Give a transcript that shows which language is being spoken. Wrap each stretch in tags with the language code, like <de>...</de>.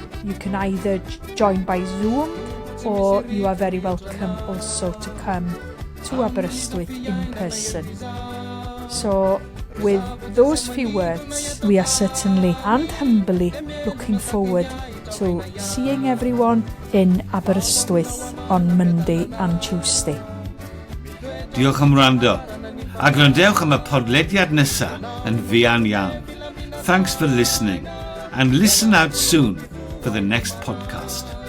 <en>You can either join by Zoom, or you are very welcome also to come to Aberystwyth in person. So with those few words, we are certainly and humbly looking forward to seeing everyone in Aberystwyth on Monday and Tuesday.</en> <cy>Diolch am wrando. A gwrandewch am y podlediad nesa yn fuan iawn.</cy> <en>Thanks for listening, and listen out soon for the next podcast.</en>